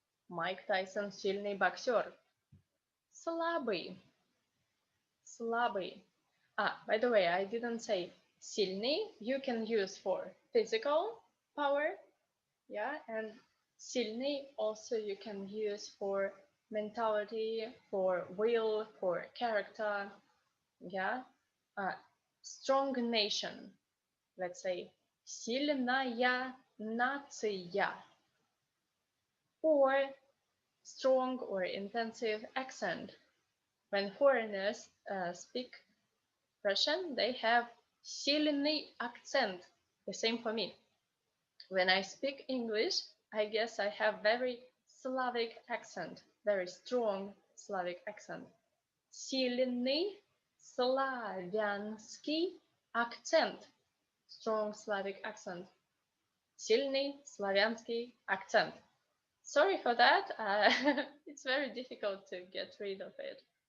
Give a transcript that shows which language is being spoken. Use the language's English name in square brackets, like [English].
[Russian] Майк Тайсон сильный боксер. Слабый. Слабый. [English] By the way, I didn't say сильный. You can use for physical power. Yeah, and сильный also you can use for mentality, for will, for character. Yeah. Strong nation. Let's say [Russian] сильная нация. [English] Or strong or intensive accent. When foreigners speak Russian, they have сильный accent. The same for me. When I speak English, I guess I have very Slavic accent, very strong Slavic accent. [Russian] Сильный славянский акцент. [English] Strong Slavic accent. [Russian] Сильный славянский акцент. [English] Sorry for that. It's very difficult to get rid of it.